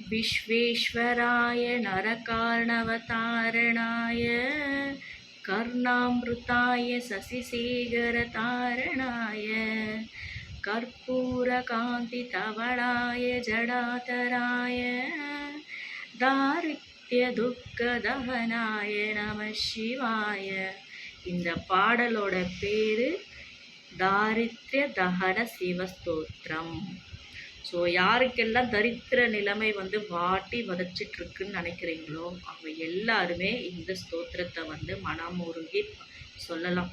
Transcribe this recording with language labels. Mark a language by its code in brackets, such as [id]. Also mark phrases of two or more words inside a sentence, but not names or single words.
[sa] विश्वेश्वराय नरकार्णवतारणाय कर्णामृताय शशिशेखरतारणाय कर्पूरकान्तितवलाय जडातराय दारिद्र्यदुःखदहनाय नमः शिवाय. [ta] இந்த பாடலோட பேரு தாரித்ய தகன சிவஸ்தோத்திரம். ஸோ யாருக்கெல்லாம் தரித்திர நிலைமை வாட்டி வதச்சிட்ருக்குன்னு நினைக்கிறீங்களோ அவங்க எல்லாருமே இந்த ஸ்தோத்திரத்தை மனமுருகி சொல்லலாம்.